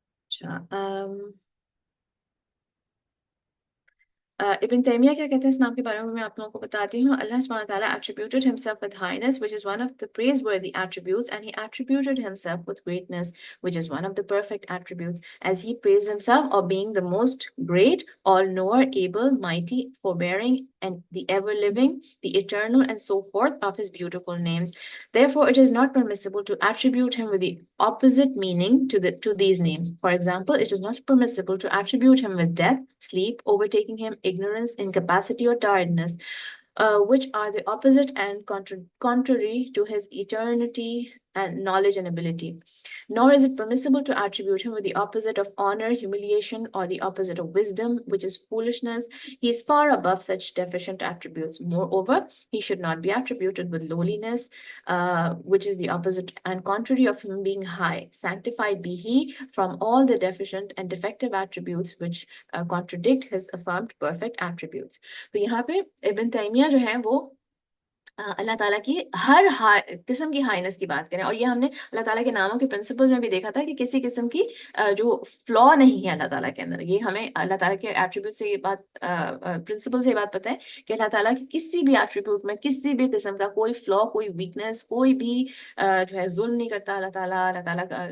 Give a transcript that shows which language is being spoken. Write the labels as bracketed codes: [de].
[ur] اچھا ابن تیمیہ کیا کہتے ہیں اس نام کے بارے میں آپ لوگوں کو بتاتی ہوں۔ اللہ سبحانہ تعالیٰ [en] attributed himself with highness, which is one of the praiseworthy attributes, and he attributed himself with greatness, which is one of the perfect attributes, as he praised himself of being the most great, all-knower, able, mighty, forbearing, and the ever-living, the eternal, and so forth of his beautiful names. Therefore, it is not permissible to attribute him with the opposite meaning to these names. For example, it is not permissible to attribute him with death, sleep, overtaking him, ignorance, incapacity, or tiredness, which are the opposite and contrary to his eternity and knowledge and ability. Nor is it permissible to attribute him with the opposite of honor, humiliation, or the opposite of wisdom, which is foolishness. He is far above such deficient attributes. Moreover, he should not be attributed with lowliness, which is the opposite and contrary of him being high. Sanctified be he from all the deficient and defective attributes which contradict his affirmed perfect attributes. [ur] تو یہاں پہ ابن تیمیہ جو ہیں وہ اللہ تعالیٰ کی ہر قسم کی ہائنس کی بات کریں، اور یہ ہم نے اللہ تعالیٰ کے ناموں کے پرنسپلز میں بھی دیکھا تھا کہ کسی قسم کی جو فلا نہیں ہے اللہ تعالیٰ کے اندر۔ یہ ہمیں اللہ تعالیٰ کے ایٹریبیوٹ سے یہ بات پرنسپل سے یہ بات پتہ ہے کہ اللہ تعالیٰ کی کسی بھی ایٹریبیوٹ میں کسی بھی قسم کا کوئی فلا، کوئی ویکنس، کوئی بھی جو ہے ظلم نہیں کرتا اللہ تعالیٰ۔ اللہ تعالیٰ